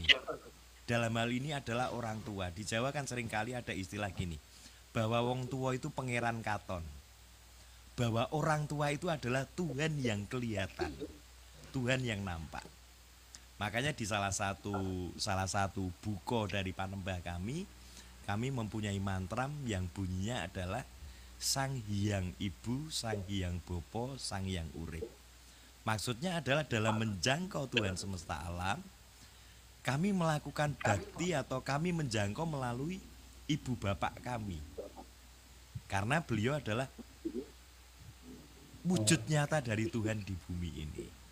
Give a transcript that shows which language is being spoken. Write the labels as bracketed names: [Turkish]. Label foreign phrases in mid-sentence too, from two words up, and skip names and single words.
[Indonesian] Dalam hal ini adalah orang tua. Di Jawa kan seringkali ada istilah gini, bahwa [Javanese] wong tua itu pangeran katon. [Indonesian] Bahwa orang tua itu adalah Tuhan yang kelihatan, Tuhan yang nampak. Makanya di salah satu buku dari Panembah kami mempunyai mantra yang bunyinya adalah Sang Hyang Ibu, Sang Hyang Bopo, Sang Hyang Urip. Maksudnya adalah dalam menjangkau Tuhan semesta alam, kami melakukan bakti atau kami menjangkau melalui ibu bapak kami. Karena beliau adalah wujud nyata dari Tuhan di bumi ini.